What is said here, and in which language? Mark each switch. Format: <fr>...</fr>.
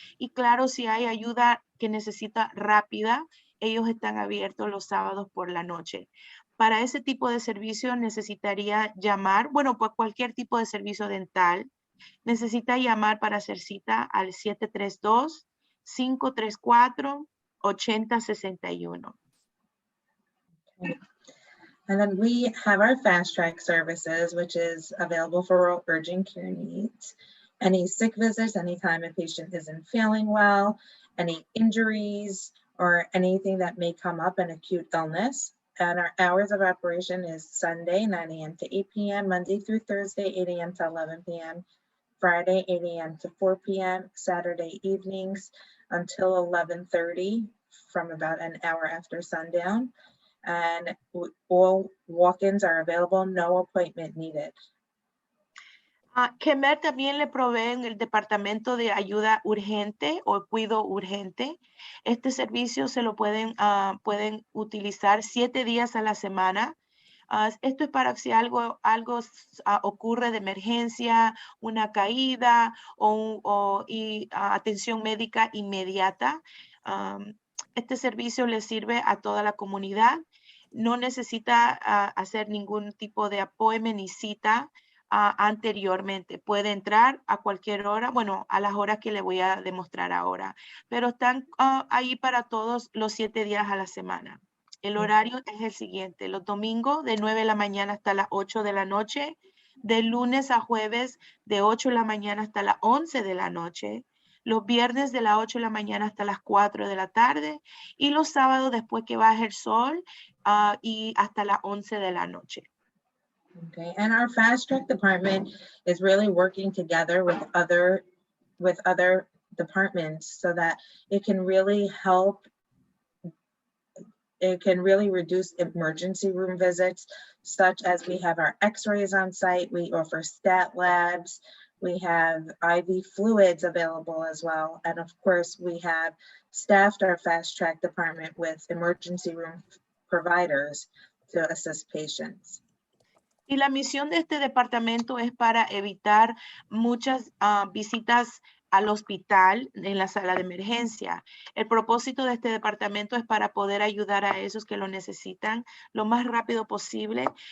<es>Y claro, si hay ayuda que necesita rápida, ellos están abiertos los sábados por la noche. Para ese tipo de servicio necesitaría llamar, bueno, pues cualquier tipo de servicio dental, necesita llamar para hacer cita al 732-534-8061.</es> <en>Okay. And then we have our fast track services, which is available for urgent care needs. Any sick visits, anytime a patient isn't feeling well, any injuries, or anything that may come up, an acute illness. And our hours of operation is Sunday, 9 a.m. to 8 p.m., Monday through Thursday, 8 a.m. to 11 p.m., Friday, 8 a.m. to 4 p.m., Saturday evenings until 11:30 from about an hour after sundown. And all walk-ins are available, no appointment needed.</en> <es>CHEMED también le proveen el Departamento de Ayuda Urgente o Cuidado Urgente. Este servicio se lo pueden utilizar 7 días a la semana. Esto es para si algo ocurre de emergencia, una caída y atención médica inmediata. Este servicio le sirve a toda la comunidad. No necesita hacer ningún tipo de appointment ni cita anteriormente. Puede entrar a cualquier hora, bueno, a las horas que le voy a demostrar ahora, pero están ahí para todos los 7 días a la semana. El horario es el siguiente: los domingos de 9 de la mañana hasta las 8 de la noche, de lunes a jueves de 8 de la mañana hasta las 11 de la noche, los viernes de las 8 de la mañana hasta las 4 de la tarde y los sábados después que baje el sol y hasta las 11 de la noche.</es> <en>Okay, and our fast track department is really working together with other departments so that it can really help. It can really reduce emergency room visits, such as we have our x-rays on site, we offer stat labs, we have IV fluids available as well. And of course, we have staffed our fast track department with emergency room providers to assist patients.</en> <es>Y la misión de este departamento es para evitar muchas visitas al hospital en la sala de emergencia. El propósito de este departamento es para poder ayudar a esos que lo necesitan lo más rápido posible.</es>